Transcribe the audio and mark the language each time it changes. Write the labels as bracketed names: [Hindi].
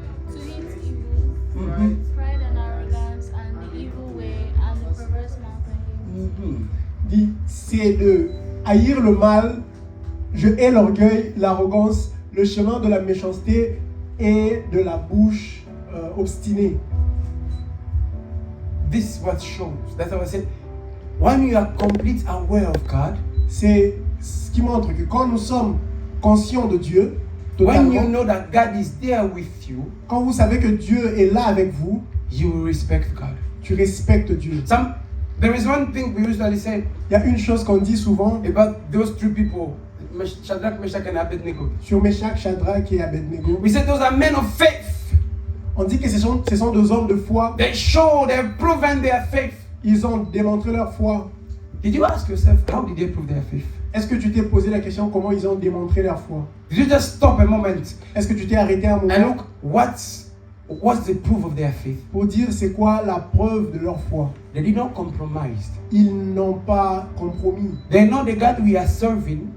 [English] To hate evil, pride and arrogance, and the evil way, and the perverse mountain. [French] Dit, c'est de haïr le mal, je hais l'orgueil, l'arrogance, le chemin de la méchanceté et de la bouche obstinée. [English] This is what shows. That's what I said. When you are complete aware of God, [French] C'est ce qui montre que quand nous sommes conscients de Dieu, [English] when you [French] totalement, [English] know that God is there with you, [French] quand vous savez que Dieu est là avec vous, [English] you will respect God. [French] tu respectes Dieu. [English] There is one thing we usually say [French] Il y a une chose qu'on dit souvent [English] about those three people, Shadrach, Meshach, and Abednego. [French] sur Meshach, Shadrach et Abednego. [English] We say those are men of faith. [French] On dit que ce sont deux hommes de foi. [English] They've proven their faith. [French] Ils ont démontré leur foi. [English] Did you ask yourself, how did they prove their faith? [French] Est-ce que tu t'es posé la question comment ils ont démontré leur foi? [English] Did you just stop a moment [French] Est-ce que tu t'es arrêté un [English] and [French] moment [English] look what's the proof of their faith? [French] pour dire c'est quoi la preuve de leur foi? [English] They did not compromise. [French] Ils n'ont pas compromis. [English] They know the God we are serving